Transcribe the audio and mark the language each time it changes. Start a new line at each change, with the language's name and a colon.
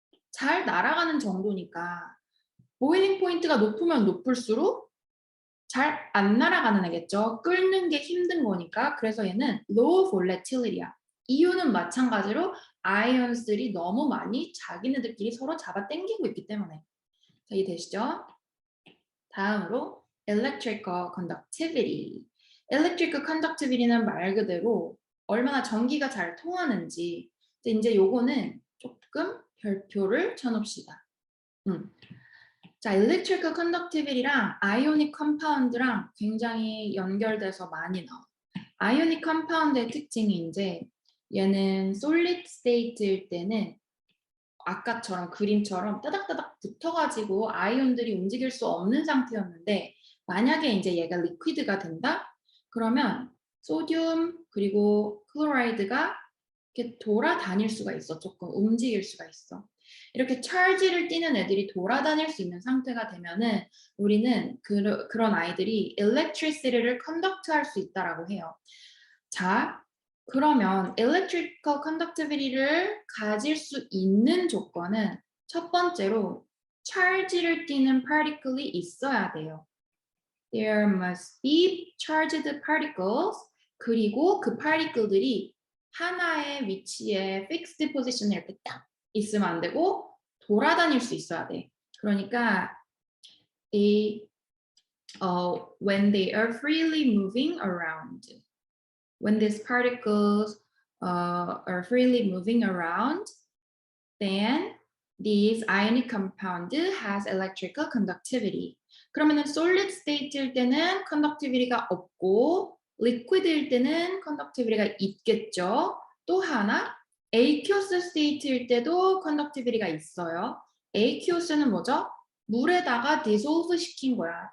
Korean: 잘 날아가는 정도니까 boiling point가 높으면 높을수록 잘 안 날아가는 애겠죠. 끓는 게 힘든 거니까. 그래서 얘는 low volatility야. 이유는 마찬가지로 ions들이 너무 많이 자기네들끼리 서로 잡아 당기고 있기 때문에. 자, 이해되시죠? 다음으로 electrical conductivity. electrical conductivity는 말 그대로 얼마나 전기가 잘 통하는지. 이제 요거는 조금 별표를 쳐놓읍시다. 자, electrical conductivity랑 ionic compound랑 굉장히 연결돼서 많이 나와요. ionic compound의 특징이 이제 얘는 solid state일 때는 아까처럼 그림처럼 따닥따닥 붙어가지고 아이온들이 움직일 수 없는 상태였는데 만약에 이제 얘가 리퀴드가 된다? 그러면 소듐 그리고 클로라이드가 이렇게 돌아다닐 수가 있어. 조금 움직일 수가 있어. 이렇게 찰지를 띠는 애들이 돌아다닐 수 있는 상태가 되면은 우리는 그런 아이들이 electricity를 conduct할 수 있다라고 해요. 자, 그러면 electrical conductivity를 가질 수 있는 조건은 첫 번째로 charge를 띠는 particle이 있어야 돼요.
English: There must be charged particles.
Korean: 그리고 그 particle들이 하나의 위치에 fixed position에 이렇게 딱 있으면 안 되고 돌아다닐 수 있어야 돼. 그러니까
English: when they are freely moving around. When these particles are freely moving around, then this ionic compound has electrical conductivity.
Korean: 그러면은 solid state일 때는 conductivity가 없고 liquid일 때는 conductivity가 있겠죠. 또 하나 aqueous state일 때도 conductivity가 있어요. aqueous는 뭐죠? 물에다가 dissolve 시킨 거야.